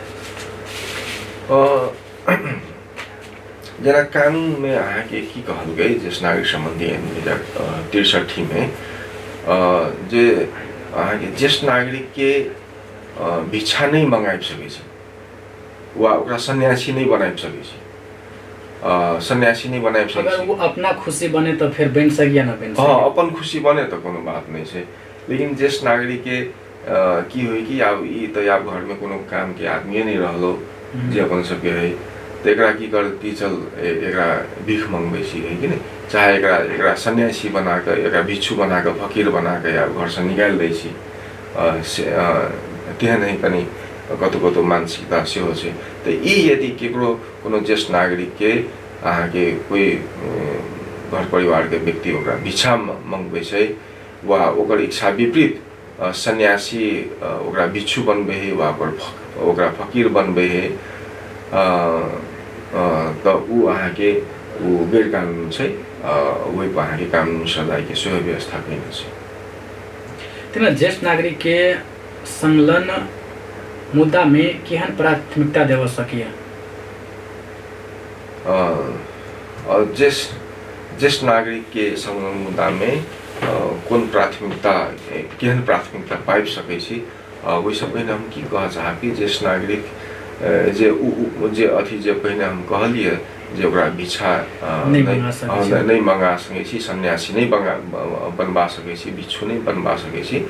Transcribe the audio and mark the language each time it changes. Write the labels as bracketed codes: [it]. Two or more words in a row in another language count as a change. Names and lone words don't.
[mai] जना कानून में अहाँ के की कहल गई ज्येष्ठ नागरिक संबंधी 2063 में जे अहाँ के ज्येष्ठ नागरिक के भिक्षा नहीं मंगाइ सकै छै वा ओकरा सन्यासी नहीं बनाइ सकै छै। सन्यासी नहीं बनाइ सकै अगर वो अपना खुशी बने तो फिर बन सकिया ना बन सके अपन खुशी बने तो कोनो बात नहीं छै। लेकिन ज्येष्ठ नागरिक के की होई कि अब ई तो अब घर में कोनो काम के आदमी नहीं रहलो जे अपन सबके है तो एकरा की करती चल एकरा भीख मंगबै छी है कि नहीं चाहे एकरा सन्यासी बना के एकरा भिक्षु बना के फकीर बना के या घर से निकाल दै छी तेहन है कनी कतो कतो मानसिकता सेहो छै। त ई यदि केकरो कोनो ज्येष्ठ नागरिक के अहाँके कोई घर परिवार के व्यक्ति ओकरा भिक्षा मंगबै छै वा ओकर इच्छा विपरीत सन्यासी ओकरा भिक्षु बनबै है वा ओकरा फकीर बनबै है त ऊ अहाँके ऊ गैर कानूनी छै, वही अहाँके कानूनी सजाय के सेहो व्यवस्था कैले छै। तेना ज्येष्ठ नागरिक के संलग्न मुद्दा में केहन प्राथमिकता देव सकिए? ज्येष्ठ नागरिक के संलग्न मुद्दा में कोन प्राथमिकता केहन प्राथमिकता पाइब सकै छी, ओहि पहिने हम की कह चाहब कि ज्येष्ठ नागरिक जे अथी जे पहिने हम कहलिए जे ओकरा भिक्षा नहीं मंगा सकै छी, सन्यासी नहीं बनवा सकै छी, भिक्षु नहीं बनवा सकै छी।